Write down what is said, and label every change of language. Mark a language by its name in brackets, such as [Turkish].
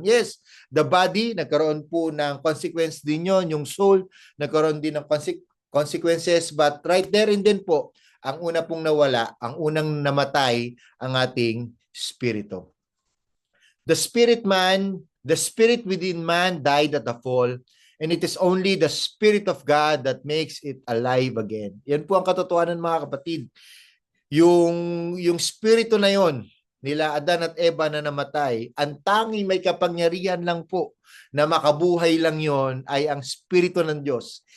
[Filipino] Yes, the body, nagkaroon po ng consequence din yun, yung soul, nagkaroon din ng consequences, [English] but right there and then [Filipino] po, ang una pong nawala, ang unang namatay, ang ating spirito. [English] The spirit within man died at the fall, and it is only the Spirit of God that makes it alive again. [Filipino] Yan po ang katotohanan, mga kapatid. Yung spirito na yon nila Adan at Eva na namatay, ang tanging may kapangyarihan lang po na makabuhay lang yon ay ang spirito ng Diyos.